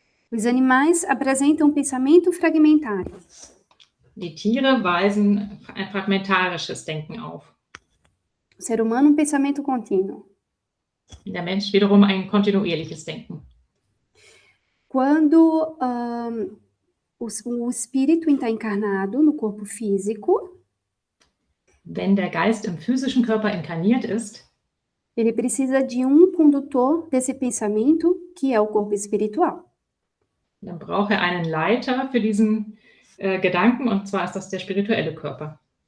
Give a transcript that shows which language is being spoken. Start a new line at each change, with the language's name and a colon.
Portuguese: Os animais apresentam um pensamento fragmentário.
German: Die Tiere weisen ein fragmentarisches Denken auf.
Portuguese: O ser humano, um pensamento contínuo.
German: Der Mensch wiederum ein kontinuierliches Denken.
Portuguese: Quando o espírito está encarnado no corpo físico,
German: Wenn der Geist im physischen Körper inkarniert ist,
Portuguese: ele precisa de condutor desse pensamento, que é o corpo espiritual.
German: dann braucht er einen Leiter für diesen Gedanken, und zwar ist das der spirituelle Körper.